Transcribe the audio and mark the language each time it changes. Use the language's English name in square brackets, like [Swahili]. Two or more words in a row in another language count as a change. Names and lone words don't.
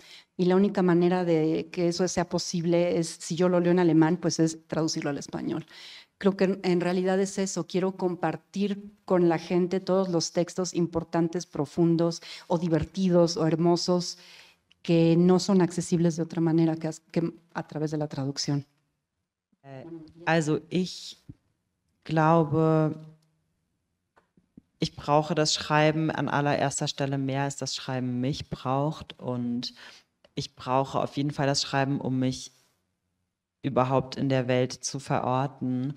[Spanish] Y la única manera de que eso sea posible es, si yo lo leo en alemán, pues es traducirlo al español. Creo que en realidad es eso, quiero compartir con la gente todos los textos importantes, profundos o divertidos o hermosos que no son accesibles de otra manera que a través de la traducción. [German] Also ich glaube, ich brauche das Schreiben an allererster Stelle mehr, als das Schreiben mich braucht. Und ich brauche auf jeden Fall das Schreiben, um mich überhaupt in der Welt zu verorten.